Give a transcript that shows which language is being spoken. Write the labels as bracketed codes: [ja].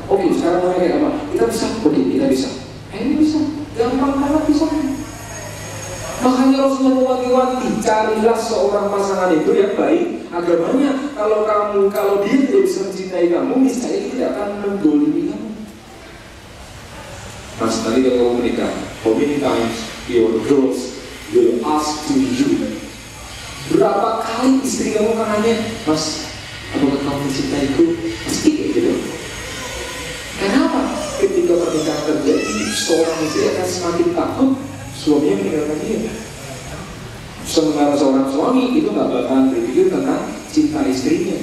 [id] Oke, sekarang mau kayak apa? Kita bisa? Oke, kita bisa. Ini bisa, gampang banget bisa. Makanya Rasulullah mewanti-wanti, carilah seorang pasangan itu yang baik agamanya. Kalau dia tidak bisa mencintai kamu, niscaya dia tidak akan mendolimi kamu. Mas, tadi kalau kamu menikah, [en] how many times your girls will ask to you? [id] Berapa kali istri kamu akan nanya, Mas, apakah kamu mencintaiku? Pasti kayak gitu. Kenapa? Ketika pernikahan seorang istri akan semakin takut suaminya meninggalkan dia. Sementara seorang suami itu nggak bakalan berpikir tentang cinta istrinya.